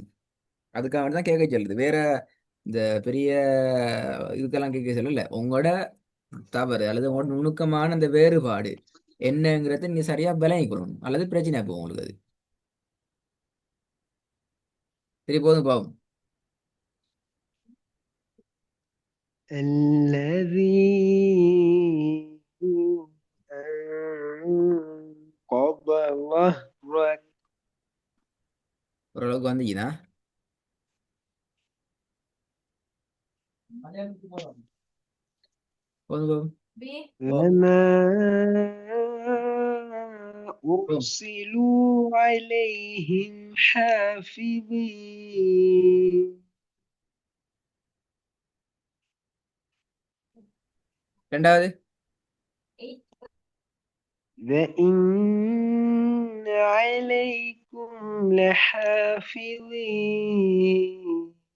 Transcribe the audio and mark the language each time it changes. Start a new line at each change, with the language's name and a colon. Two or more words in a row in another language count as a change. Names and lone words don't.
Tamil: அதுக்காக தான் கேட்க சொல்லுது. வேற இந்த பெரிய இதுக்கெல்லாம் கேட்க சொல்லல. உங்களோட தவறு அல்லது உங்களோட நுணுக்கமான அந்த வேறுபாடு என்னங்கிறத நீங்க சரியா விளங்கிக்கணும், அல்லது பிரச்சனை போகும் உங்களுக்கு அது. சரி, போதும் பாவம்.
Arabic: الذي أنقض ظهرك.
Tamil: ஓரளவுக்கு வந்தீங்கன்னா போதும் போதும் وما போதும்.
Arabic: أرسلوا عليهم حافظين.
Tamil: ரெண்டாவது.
Arabic: وإن عليكم لحافظين.